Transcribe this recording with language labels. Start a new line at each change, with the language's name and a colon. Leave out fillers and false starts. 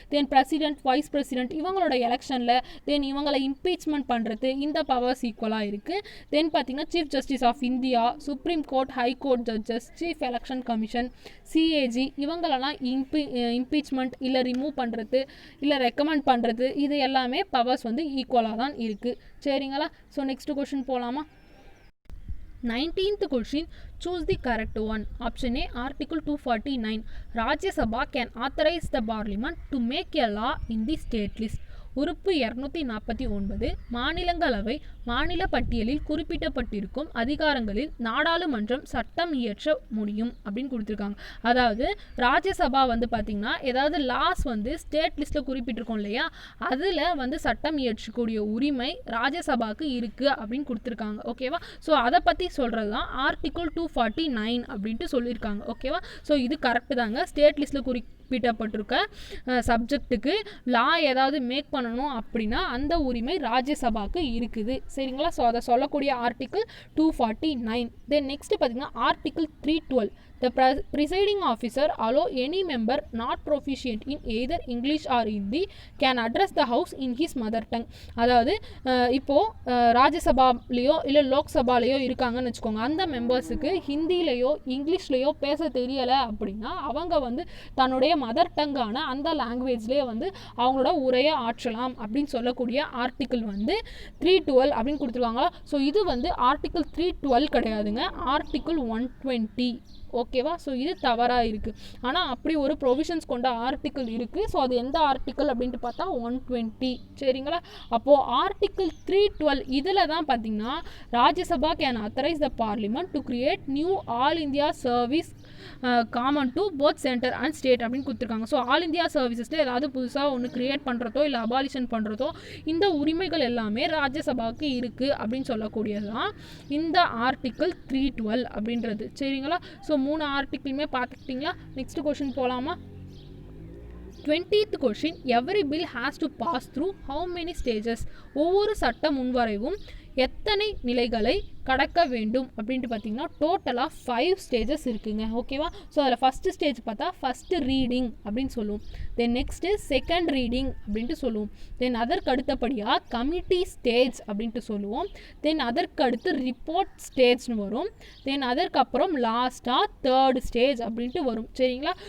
Tamil: தென் president, vice president இவங்களோட எலெக்ஷனில் தென் இவங்களை இம்பீச்மெண்ட் பண்ணுறது இந்த பவர்ஸ் ஈக்குவலாக இருக்குது. தென் பார்த்திங்கன்னா chief justice of India, supreme court, high court judges, chief election commission, CAG இவங்களெல்லாம் இம்பீச்மெண்ட் இல்லை ரிமூவ் பண்ணுறது இல்லை ரெக்கமெண்ட் பண்ணுறது இது எல்லாமே பவர்ஸ் வந்து ஈக்குவலாக தான் இருக்குது. சரிங்களா. ஸோ நெக்ஸ்ட் கொஸ்டின் போகலாமா.
English: 19th question, choose the correct one. Option A, Article 249. Rajya Sabha can authorize the Parliament to make a law in the state list.
Tamil: உறுப்பு 249 மாநிலங்களவை மாநில பட்டியலில் குறிப்பிடப்பட்டிருக்கும் அதிகாரங்களில் நாடாளுமன்றம் சட்டம் இயற்ற முடியும் அப்படின்னு கொடுத்துருக்காங்க. அதாவது ராஜ்யசபா வந்து பார்த்திங்கன்னா ஏதாவது லாஸ் வந்து ஸ்டேட் லிஸ்ட்டில் குறிப்பிட்டிருக்கோம் இல்லையா, அதில் வந்து சட்டம் இயற்றக்கூடிய உரிமை ராஜ்யசபாவுக்கு இருக்குது அப்படின்னு கொடுத்துருக்காங்க. ஓகேவா. ஸோ அதை பற்றி சொல்கிறது தான் ஆர்டிகிள் 249 அப்படின்ட்டு சொல்லியிருக்காங்க. ஓகேவா. ஸோ இது கரெக்டு தாங்க. ஸ்டேட் லிஸ்ட்டில் குறிப்பிடப்பட்டிருக்க சப்ஜெக்ட்டுக்கு லா ஏதாவது மேக் பண்ணணும் அப்படின்னா அந்த உரிமை ராஜ்யசபாவுக்கு இருக்குது. சரிங்களா. ஸோ அதை சொல்லக்கூடிய ஆர்டிகிள் 249. தென் நெக்ஸ்ட் பார்த்தீங்கன்னா article 312.
English: The presiding officer allow any member not proficient in either English or Hindi can address the house in his mother tongue.
Tamil: அதாவது இப்போது ராஜ்யசபாலேயோ இல்லை லோக்சபாலேயோ இருக்காங்கன்னு வச்சுக்கோங்க. அந்த மெம்பர்ஸுக்கு ஹிந்திலேயோ இங்கிலீஷ்லேயோ பேச தெரியலை அப்படின்னா அவங்க வந்து தன்னுடைய மதர் டங்கான அந்த லாங்குவேஜ்லேயே வந்து அவங்களோட உரையை ஆற்றலாம் அப்படின்னு சொல்லக்கூடிய ஆர்டிக்கிள் வந்து 312 அப்படின்னு கொடுத்துருவாங்க. ஸோ இது வந்து ஆர்டிக்கிள் 312 கிடையாதுங்க, ஆர்டிக்கிள் 120. ஓகேவா. ஸோ இது தவறாக இருக்குது. ஆனால் அப்படி ஒரு ப்ரொவிஷன்ஸ் கொண்ட ஆர்டிக்கிள் இருக்குது. ஸோ அது எந்த ஆர்டிக்கிள் அப்படின்ட்டு பார்த்தா 120. சரிங்களா. அப்போது ஆர்டிக்கிள் 312 இதில் தான் பார்த்திங்கன்னா
English: Rajya Sabha can authorise the parliament to create new all India service common to both centre and state
Tamil: அப்படின்னு கொடுத்துருக்காங்க. ஸோ ஆல் இந்தியா சர்வீசஸில் ஏதாவது புதுசாக ஒன்று கிரியேட் பண்ணுறதோ இல்லை அபாலிஷன் பண்ணுறதோ இந்த உரிமைகள் எல்லாமே ராஜ்யசபாவுக்கு இருக்குது அப்படின்னு சொல்லக்கூடியது தான் இந்த ஆர்டிக்கிள் 312 அப்படின்றது. சரிங்களா. ஸோ 3 ஆர்டிக்கிளுமே பார்த்துக்கிட்டிங்களா. நெக்ஸ்ட் கொஷின் போகலாமா.
English: 20th question, every bill has to pass through how many stages?
Tamil: ஒவ்வொரு சட்ட முன்வரைவும் எத்தனை நிலைகளை கடக்க வேண்டும் அப்படின்ட்டு பார்த்தீங்கன்னா டோட்டலாக 5 ஸ்டேஜஸ் இருக்குங்க. ஓகேவா? ஸோ அதில் ஃபஸ்ட்டு ஸ்டேஜ் பார்த்தா ஃபஸ்ட்டு ரீடிங் அப்படின்னு சொல்லுவோம். தென் நெக்ஸ்ட்டு செகண்ட் ரீடிங் அப்படின்ட்டு சொல்லுவோம். தென் அதற்கு அடுத்தபடியாக கமிட்டி ஸ்டேஜ் அப்படின்ட்டு சொல்லுவோம். தென் அதற்கு அடுத்து ரிப்போர்ட் ஸ்டேஜ்னு வரும். தென் அதற்கப்புறம் லாஸ்ட்டாக தேர்ட் ஸ்டேஜ் அப்படின்ட்டு வரும். சரிங்களா?